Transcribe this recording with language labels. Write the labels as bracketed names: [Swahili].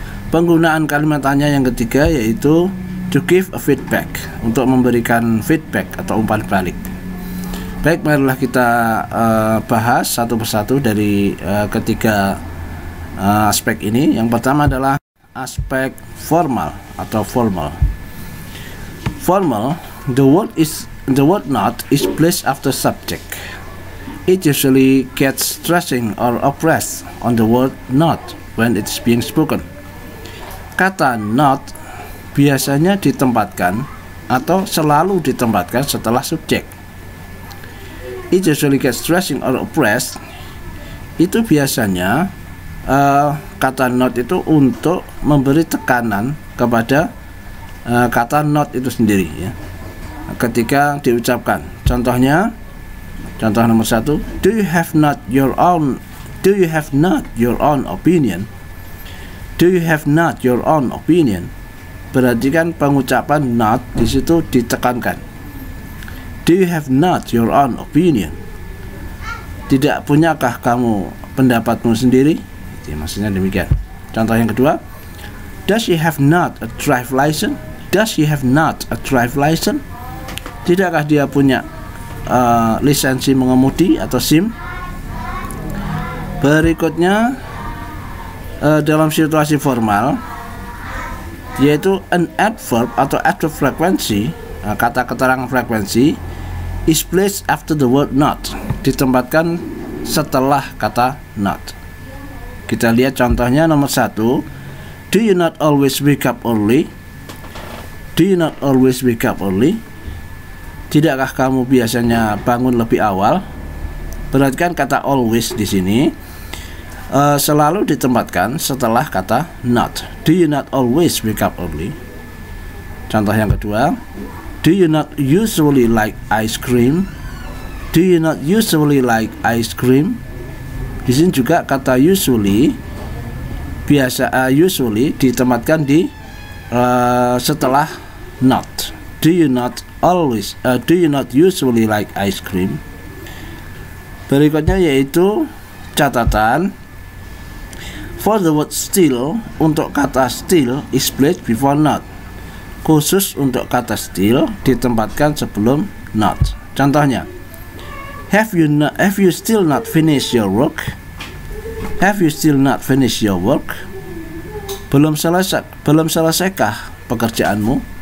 [Indonesian] Penggunaan kalimat tanya yang ketiga yaitu [English] to give a feedback, [Indonesian] untuk memberikan feedback atau umpan balik. Baik, marilah kita bahas satu persatu dari ketiga aspek ini. Yang pertama adalah aspek formal atau formal. [English] Formal, the word not is placed after subject. It usually gets stressing or oppressed on the word not when it's being spoken. [Indonesian] Kata not biasanya ditempatkan atau selalu ditempatkan setelah subjek. [English] It usually gets stressing or oppressed. [Indonesian] Itu biasanya kata not itu untuk memberi tekanan kepada kata not itu sendiri ya, ketika diucapkan. Contohnya, contoh nomor 1, [English] do you have not your own opinion? Do you have not your own opinion? [Indonesian] Berarti kan pengucapan not di situ ditekankan. [English] Do you have not your own opinion? [Indonesian] Tidak punyakah kamu pendapatmu sendiri? Jadi, maksudnya demikian. Contoh yang kedua, [English] does she have not a drive license? Does she have not a drive license? [Indonesian] Tidakkah dia punya lisensi mengemudi atau SIM? Berikutnya dalam situasi formal, yaitu an adverb atau adverb frekuensi, kata keterangan frekuensi [English] is placed after the word not, [Indonesian] ditempatkan setelah kata not. Kita lihat contohnya nomor 1. [English] Do you not always wake up early? Do you not always wake up early? [Indonesian] Tidakkah kamu biasanya bangun lebih awal? Perhatikan kata always di sini selalu ditempatkan setelah kata not. [English] Do you not always wake up early? [Indonesian] Contoh yang kedua, [English] do you not usually like ice cream? Do you not usually like ice cream? [Indonesian] Di sini juga kata usually usually ditempatkan di setelah not. [English] Do you not usually like ice cream? [Indonesian] Berikutnya yaitu catatan. [English] For the word still, [Indonesian] untuk kata still [English] is placed before not. [Indonesian] Khusus untuk kata still ditempatkan sebelum not. Contohnya, [English] have you still not finished your work? Have you still not finished your work? [Indonesian] Belum selesaikah pekerjaanmu?